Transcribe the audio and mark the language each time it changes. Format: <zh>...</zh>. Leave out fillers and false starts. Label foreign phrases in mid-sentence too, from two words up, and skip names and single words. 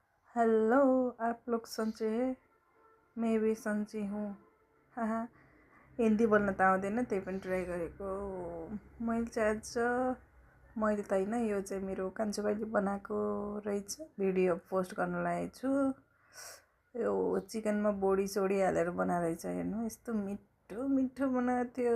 <hi>हेलो, आप लोग समझे हैं? मैं भी समझी हूँ। हाँ,</hi> <ne>हिन्दी बोल्न त आउँदैन, त्यही पनि ट्राई गरेको। मैले चाहिँ मैले त होइन, यो चाहिँ मेरो कान्छो भाइले बनाएको रहेछ, भिडियो पोस्ट गर्न लागेको छु। यो चिकनमा बोडी सोडी हालेर बनाएको रहेछ, हेर्नु यस्तो मिठो मिठो बनाएको थियो।</ne>